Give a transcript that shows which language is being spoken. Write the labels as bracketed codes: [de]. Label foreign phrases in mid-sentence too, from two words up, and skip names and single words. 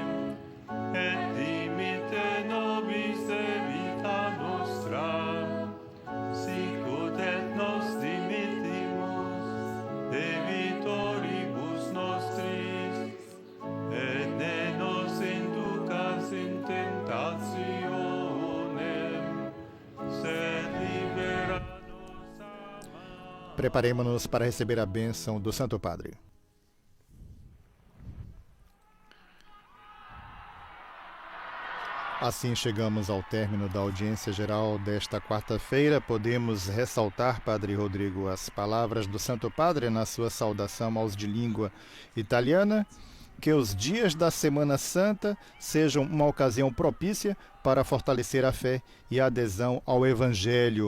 [la] et dimitte nobis debita nostra, sicut et nos dimittimus debitoribus nostris, et ne nos inducas in tentationem, sed [pt] libera-nos a mal. Preparemo-nos para receber a bênção do Santo Padre. Assim chegamos ao término da audiência geral desta quarta-feira. Podemos ressaltar, Padre Rodrigo, as palavras do Santo Padre na sua saudação aos de língua italiana, que os dias da Semana Santa sejam uma ocasião propícia para fortalecer a fé e a adesão ao Evangelho.